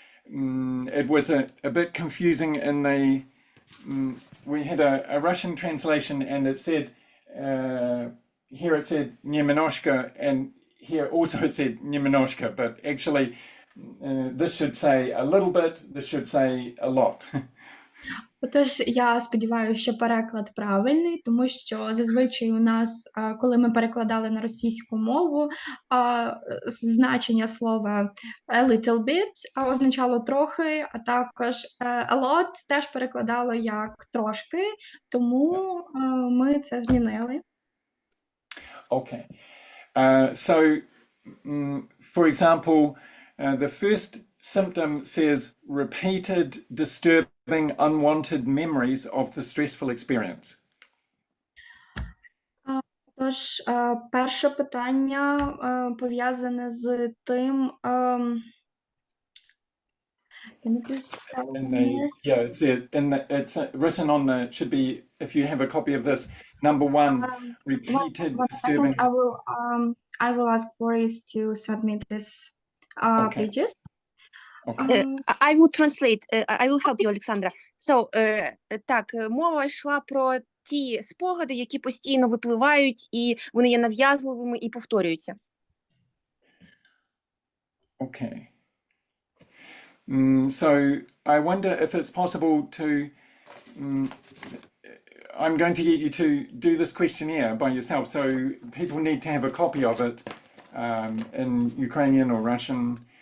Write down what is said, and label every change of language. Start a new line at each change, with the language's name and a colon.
English: It was a bit confusing in the, we had a Russian translation, and it said, here it said
Russian: немножко,
English: and here also it said немножко, but actually this should say a little bit, this should say a lot.
Ukrainian: Отож, я сподіваюся, що переклад правильний, тому що зазвичай у нас, коли ми перекладали на російську мову, значення слова
English: a little bit
Ukrainian: означало трохи, а також
English: a lot
Ukrainian: теж перекладало як трошки, тому ми це змінили.
English: Okay. So, for example, the first symptom says repeated disturbing unwanted memories of the stressful experience.
Ukrainian: Тож, перше питання пов'язане з тим,
English: Yeah, it says it's written on the, should be, if you have a copy of this, number one, repeated disturbing. I will ask Boris to submit this pages. Okay. I will translate. I will help you, Олександра.
Ukrainian: So, так, мова йшла про ті спогади, які постійно випливають, і вони є нав'язливими і повторюються.
English: Okay. So I wonder if it's possible to, I'm going to get you to do this questionnaire by yourself, so people need to have a copy of it in Ukrainian or Russian.